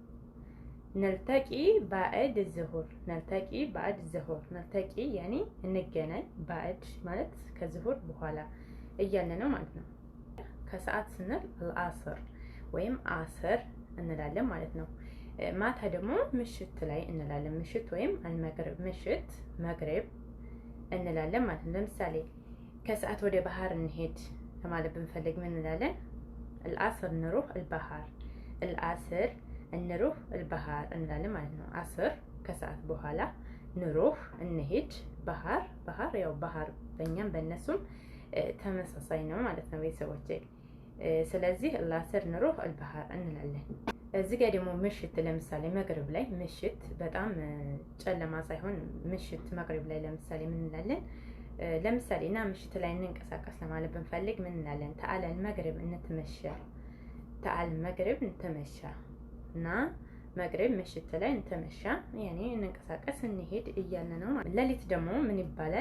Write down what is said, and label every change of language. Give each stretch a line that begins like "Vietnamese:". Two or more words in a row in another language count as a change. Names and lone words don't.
Arabic: نلتقي بعد الظهر፣ نلتقي بعد الظهر።
Amharic: ነልተቂ ያኔ እንገናኝ፣ ባዕድ ማለት ከዝሁር በኋላ እያለ ነው ማለት ነው። ከሰዓት ስንል አልአስር ወይም አስር እንላለን ማለት ነው። ማታ ደግሞ ምሽት ላይ እንላለን። ምሽት ወይም አልመግሪብ፣ ምሽት መግሪብ እንላለን ማለት ነው። ለምሳሌ ከሰዓት ወደ ባህር እንሄድ ለማለት ብንፈልግ ምን እንላለን?
Arabic: العصر نروح البحر، العصر نروح البحر
Amharic: እንላለን ማለት ነው። አስር ከሰዓት በኋላ ንሩህ እንሂድ፣ ባህር ባህር ያው ባህር በእኛም በእነሱም ተመሳሳይ ነው ማለት ነው ቤተሰቦቼ። ስለዚህ
Arabic: العصر نروح البحر
Amharic: እንላለን። እዚህ ጋር ደግሞ ምሽት ለምሳሌ መግሪብ ላይ ምሽት በጣም ጨለማ ሳይሆን ምሽት መግሪብ ላይ ለምሳሌ ምን እንላለን? ለምሳሌ እና ምሽት ላይ እንንቀሳቀስ ለማለት ብንፈልግ ምን እንላለን?
Arabic: تعال المغرب نتمشى፣ تعال المغرب نتمشى
Amharic: እና መግሪብ ምሽት ላይ እንተመሻ ያኔ እንንቀሳቀስ እንሄድ እያለ ነው ማለት። ሌሊት ደግሞ ምን ይባላል?